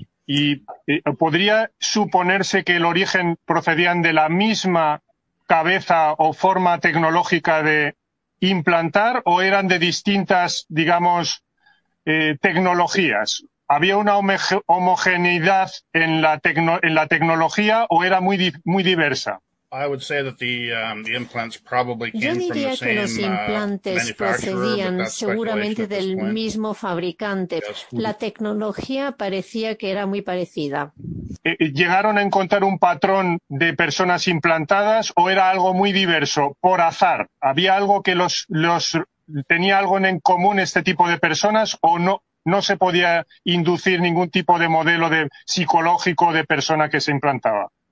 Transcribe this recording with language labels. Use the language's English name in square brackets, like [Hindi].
[Spanish] ¿Y podría suponerse que el origen procedían de la misma cabeza o forma tecnológica de implantar o eran de distintas, digamos, tecnologías? ¿Había una homogeneidad en la tecnología o era muy, muy diversa? [English] I would say that the implants probably came from the same manufacturer. [Spanish] Yo diría que los implantes procedían seguramente del mismo fabricante. [English] Yes. [Spanish] La tecnología parecía que era muy parecida. ¿Llegaron a encontrar un patrón de personas implantadas o era algo muy diverso por azar? ¿Había algo que los tenía algo en común este tipo de personas o no se podía inducir ningún tipo de modelo de psicológico de persona que se implantaba?